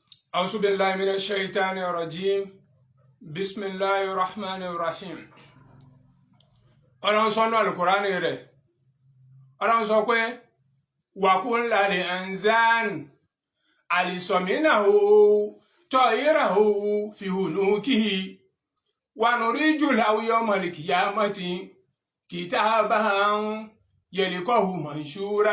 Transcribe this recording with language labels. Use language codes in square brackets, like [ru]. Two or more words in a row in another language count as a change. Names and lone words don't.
[ar] أعوذ بالله من الشيطان الرجيم بسم الله الرحمن الرحيم. [yo] Ọlọ́run sọ nínú Al-Qur'ani rẹ̀, Ọlọ́run sọ pé [ar] وَكُلَّ إِنسَانٍ أَلْزَمْنَاهُ طَائِرَهُ فِي عُنُقِهِ وَنُخْرِجُ لَهُ يَوْمَ الْقِيَامَةِ كِتَابًا يَلْقَاهُ مَنشُورًا